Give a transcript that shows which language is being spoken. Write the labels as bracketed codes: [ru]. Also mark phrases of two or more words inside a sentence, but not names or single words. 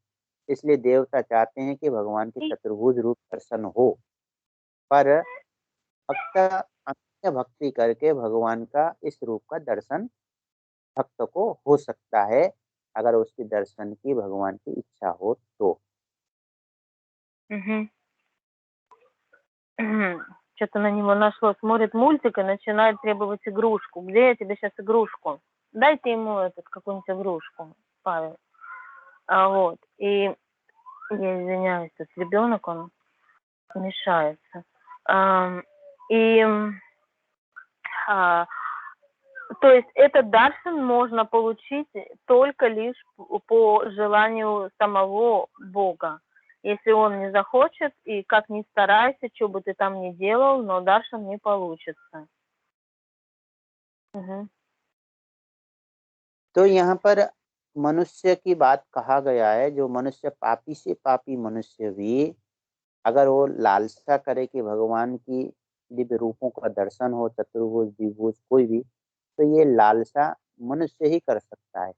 [hi] इसलिए देवता चाहते हैं कि भगवान के चतुर्भुज रूप दर्शन हो, पर भक्त अन्य भक्ति करके भगवान का इस रूप का दर्शन भक्त को हो सकता है, अगर उसके दर्शन की भगवान की इच्छा हो तो। [ru] Что-то на него нашло. Смотрит мультик и начинает требовать игрушку. Где я тебе сейчас игрушку? Дайте ему какую-нибудь игрушку, Павел. Вот. И я извиняюсь, тут ребенок, он мешается. То есть этот даршан можно получить только лишь по желанию самого Бога. Если он не захочет, и как ни старайся, что бы ты там ни делал, но даршан не получится. [hi] तो यहाँ पर मनुष्य की बात कहा गया है, जो मनुष्य पापी से पापी मनुष्य भी अगर वो लालसा करे कि भगवान की दिव्य रूपों का दर्शन हो, चतुर्भुज द्विभुज कोई भी, तो ये लालसा मनुष्य ही कर सकता है।